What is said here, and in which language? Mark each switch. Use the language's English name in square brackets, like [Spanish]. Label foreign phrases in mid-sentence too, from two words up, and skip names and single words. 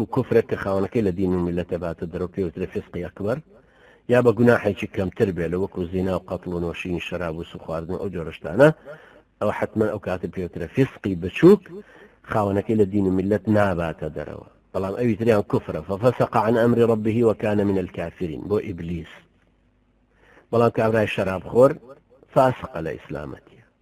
[Central Kurdish] کوفرێک کە خاوەنەکەی لە دین و میلەتە باتە دەرەوە پێوترێ فیسقی ئەکبەر یا بە گوناحێکی کەمتر بێ لە وەکو زینا و قەتڵ و نۆشینی شەراب و سوخواردن ئەو جۆرە شتانە ئەو حتما ئەو کاتە پێوترە فیسقی بچووک خاوەنەکەی لە دین و میلەت ناباتە دەرەوە بەڵام ئەوی تریان کوفرە [Arabic] ففسق عن أمر ربه وكان من الكافرين [Central Kurdish] بۆ ئیبلیس بەڵام کابرای شەرابخۆر فاسقە لە ئیسلامەتی